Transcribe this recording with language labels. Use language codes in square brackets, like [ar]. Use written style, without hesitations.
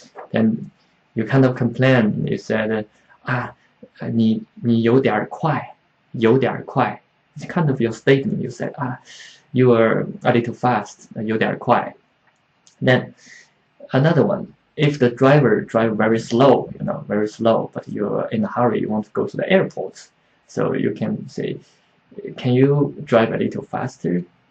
[en] Then you kind of complain. You said, [zh] 你有点快，有点快. [en] It's kind of your statement. You said, you are a little fast, [zh] 有点快. [en] Then another one, if the driver drive very slow, very slow, but you're in a hurry, you want to go to the airport, so you can say, can you drive a little faster?